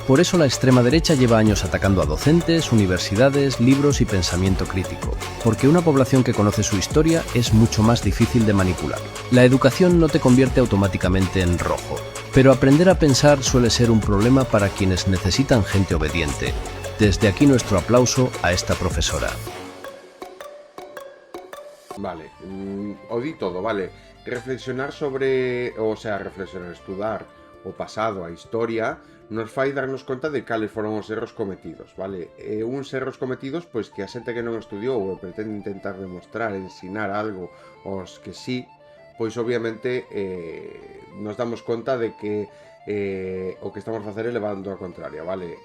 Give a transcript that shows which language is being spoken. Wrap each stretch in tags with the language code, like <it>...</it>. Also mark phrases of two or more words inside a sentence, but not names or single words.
<es>Por eso la extrema derecha lleva años atacando a docentes, universidades, libros y pensamiento crítico, porque una población que conoce su historia es mucho más difícil de manipular. La educación no te convierte automáticamente en rojo, pero aprender a pensar suele ser un problema para quienes necesitan gente obediente. Desde aquí nuestro aplauso a esta profesora.</es> <gl>Vale, o di todo, vale. Reflexionar sobre, reflexionar, estudar o pasado, a historia, nos fai darnos conta de cales foron os erros cometidos, vale? Uns erros cometidos, pois que a xente que non estudiou ou pretende intentar demostrar, ensinar algo aos que sí, pois obviamente nos damos conta de que o que estamos a facer é levando a contraria, vale?</gl>